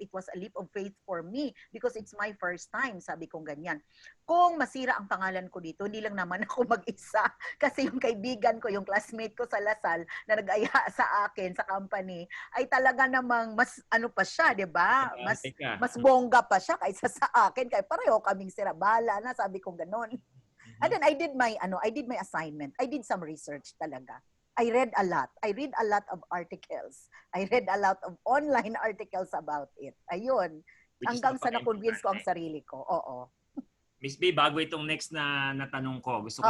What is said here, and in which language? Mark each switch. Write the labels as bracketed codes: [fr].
[en] It was a leap of faith for me because it's my first time, [tl] sabi ko ganyan. Kung masira ang pangalan ko dito, hindi lang naman ako mag-isa. Kasi yung kaibigan ko, yung classmate ko sa Lasal, na nag-aya sa akin, sa company, ay talaga namang mas ano pa siya, 'di ba? Mas bongga pa siya kaysa sa akin. Kaya pareho kaming sira. Bahala na, sabi ko ganoon. [en] And then I did my assignment. I did some research talaga. I read a lot. I read a lot of articles. I read a lot of online articles about it. [tl] Ayun. Hanggang sa na-convince ko ang sarili ko. Oo. Miss B, bago itong next na tanong ko, gusto ko